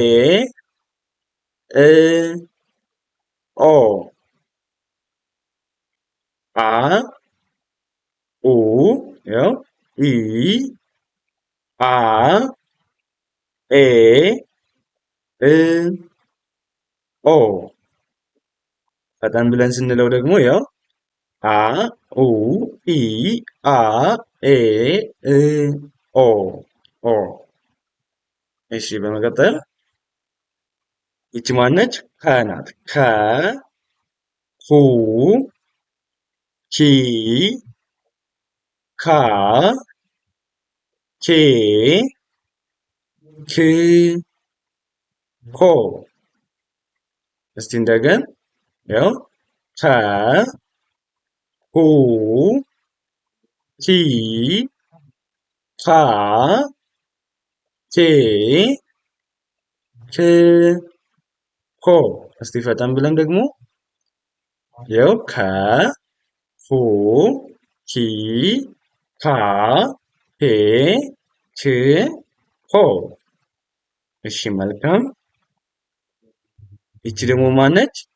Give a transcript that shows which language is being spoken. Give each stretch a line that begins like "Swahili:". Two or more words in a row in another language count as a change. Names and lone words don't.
Amharic: እ ኦ። አ ኡ ያው ኢ አ ኤ እ ኦ ፈጠን ብለን ስንለው ደግሞ ያው አ ኡ ኢ አ ኤ እ ኦ ኦ። እሺ በመቀጠል ይቺ ማነች? ከ ናት። ከ ኩ ኪ ካ ኬ ክ ኮ። እስቲ እንደገን ያው ከ ኩ ኪ ካ ኬ ክ ኮ። እስቲ ፈጠን ብለን ደግሞ ያው ከ ኩ ኪ ካ ኬ ክ ኮ። እሺ መልካም። ይቺ ደግሞ ማነች?